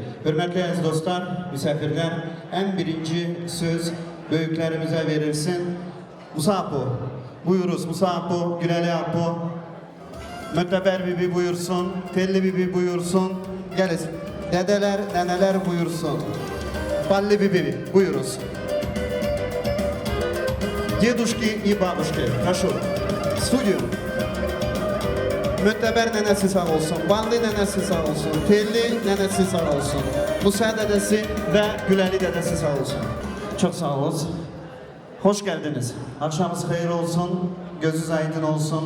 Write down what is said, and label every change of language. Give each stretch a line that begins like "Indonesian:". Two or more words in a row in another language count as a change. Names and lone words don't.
Turkish: Hürmetli aziz dostlar, misafirler, en birinci söz büyüklerimize verilsin. Musa Apo, buyuruz Musa Apo, Güleli Apo. Müteber Bibi buyursun, Telli Bibi buyursun. Gelin, dedeler, neneler buyursun. Balli Bibi buyuruz.
Russian: Дедушки и бабушки, прошу, в студию.
Turkish: Müteber nenesi sağ olsun, Balli nenesi sağ olsun, Telli nenesi sağ olsun, Musa dedesi ve Güleli dedesi sağ olsun. Çok sağ olun. Hoş geldiniz. Akşamınız hayır olsun, gözünüz aydın olsun.